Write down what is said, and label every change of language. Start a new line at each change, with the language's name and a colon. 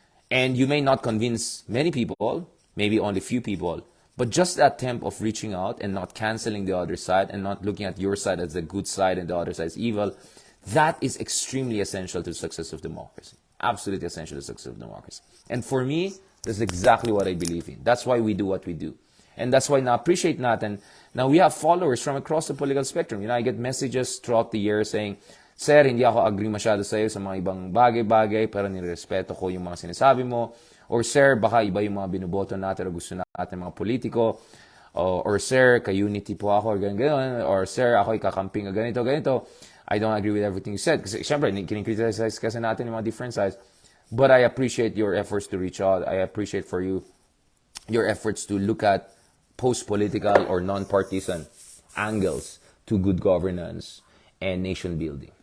English: And you may not convince many people, maybe only few people, but just the attempt of reaching out and not canceling the other side and not looking at your side as the good side and the other side as evil, that is extremely essential to the success of democracy. Absolutely essential to the success of democracy. And for me, that's exactly what I believe in. That's why we do what we do. And that's why
Filipino: na-appreciate natin.
English: Now we have followers from across the political spectrum. I get messages throughout the year saying,
Filipino: Sir, hindi ako agree masyado sa iyo sa mga ibang bagay-bagay, pero nirespeto ko yung mga sinasabi mo. Or Sir, baka iba yung mga binuboto natin o gusto natin mga politiko. Or Sir, ka-unity po ako, or ganyan. Or Sir, ako'y kakamping ganito.
English: I don't agree with everything you said.
Filipino: Kasi syempre, kinikriticize kasi natin yung mga different sides.
English: But I appreciate your efforts to reach out. I appreciate for you your efforts to look at post-political or non-partisan angles to good governance and nation building.